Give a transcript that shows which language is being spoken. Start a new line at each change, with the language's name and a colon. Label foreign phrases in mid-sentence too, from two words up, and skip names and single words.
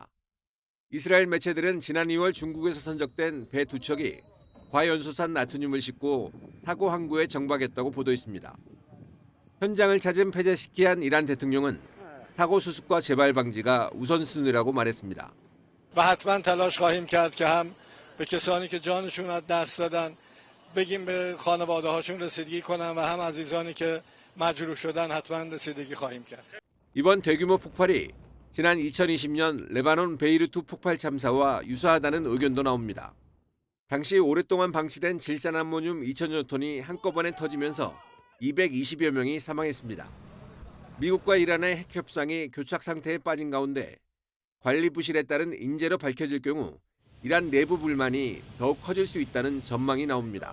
Korean: 이스라엘 매체들은 지난 2월 중국에서 선적된 배 2척이 과연소산 나트륨을 싣고 사고 항구에 정박했다고 보도했습니다. 현장을 찾은 페제시키안 이란 대통령은 사고 수습과 재발 방지가 우선순위라고 말했습니다.
Persian: و حتما تلاش خواهیم کرد که هم به کسانی که جانشون از دست دادن بگیم به خانواده هاشون رسیدگی کنن و هم عزیزانی که مجروح شدن حتما رسیدگی خواهیم کرد.
Korean: 이번 대규모 폭발이 지난 2020년 레바논 베이루트 폭발 참사와 유사하다는 의견도 나옵니다. 당시 오랫동안 방치된 질산암모늄 2000여 톤이 한꺼번에 터지면서 220여 명이 사망했습니다. 미국과 이란의 핵 협상이 교착 상태에 빠진 가운데 관리 부실에 따른 인재로 밝혀질 경우 이란 내부 불만이 더욱 커질 수 있다는 전망이 나옵니다.